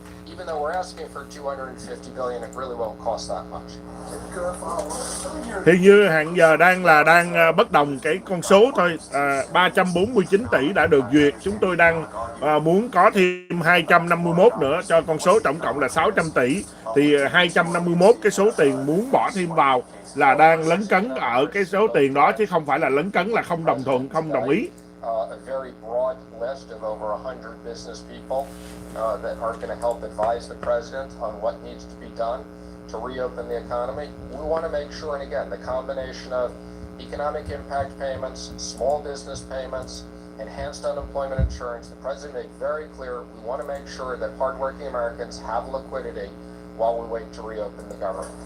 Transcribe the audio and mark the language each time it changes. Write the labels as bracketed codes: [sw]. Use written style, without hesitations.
[en] Even though we're asking for $250 billion, it really won't cost that much. [vi] Hiện như hiện giờ đang bất đồng cái con số thôi. 349 tỷ đã được duyệt, chúng tôi đang muốn có thêm 251 nữa cho con số tổng cộng là 600 tỷ. Thì 251 cái số tiền muốn bỏ thêm vào là đang lấn cấn ở cái số tiền đó, chứ không phải là lấn cấn là không đồng thuận, không đồng ý. [en] A very broad list of over 100 business people that are going to help advise the president on what needs to be done to reopen the economy. We want to make sure, and again, the combination of economic impact payments, small business payments, enhanced unemployment insurance, the president made very clear we want to make sure that hardworking Americans have liquidity while we wait to reopen the government.